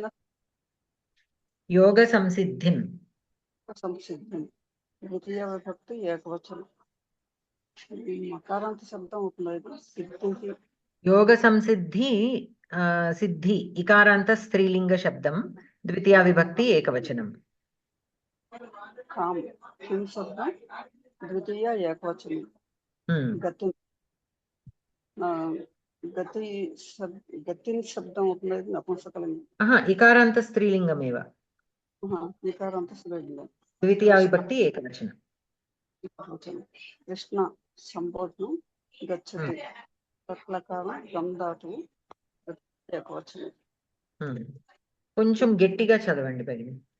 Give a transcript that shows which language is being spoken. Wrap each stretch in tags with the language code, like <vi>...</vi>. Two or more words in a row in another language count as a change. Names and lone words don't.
<sa>योग संसिद्धिं द्वितीय विभक्ति एकवचనం.</sa> <te>మకారాంత శబ్దం అవుతుంది. సిద్ధికి</te> <sa>योग संसिद्धि सिद्धि इकारांत स्त्रीलिंग शब्दम, द्वितीय विभक्ति एकवचनम.</sa> <te>కాం కిం శబ్దం ద్వితీయ ఏకవచనం. గతి గతిన్ శబ్దం అవుతుంది నపుంసకలింగం.</te> <sa>इकारांत स्त्रीलिंगमेव. इकारांत स्त्रीलिंगम. द्वितीय विभक्ति एकवचनम.</sa> <te>కృష్ణ సంబోధనం గచ్చతి. తత్లకారం గం ధాతువు ఏకవచనం. కొంచెం గట్టిగా చదవండి భగిని.</te>